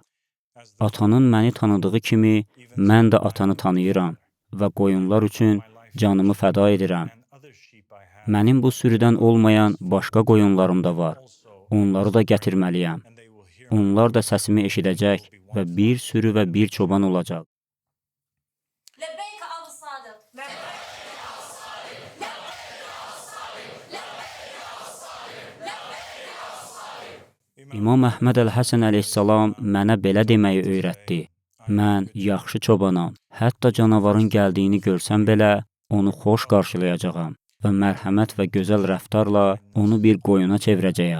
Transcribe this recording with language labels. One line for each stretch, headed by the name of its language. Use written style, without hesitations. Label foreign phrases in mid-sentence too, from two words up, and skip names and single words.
Azerbaijani: Atanın məni tanıdığı kimi mən də atanı tanıyıram və qoyunlar üçün canımı fəda edirəm. Mənim bu sürüdən olmayan başqa qoyunlarım da var. Onları da gətirməliyəm. Onlar da səsimi eşidəcək və bir sürü və bir çoban olacaq.
Arabic: لبيك أبو الصادق
Azerbaijani: İmam Əhməd Əl-Həsən əleyhissalam mənə belə deməyi öyrətdi. Mən yaxşı çobanam. Hətta canavarın gəldiyini görsəm belə, onu xoş qarşılayacağam və mərhəmət və gözəl rəftarla onu bir qoyuna çevirəcəyəm.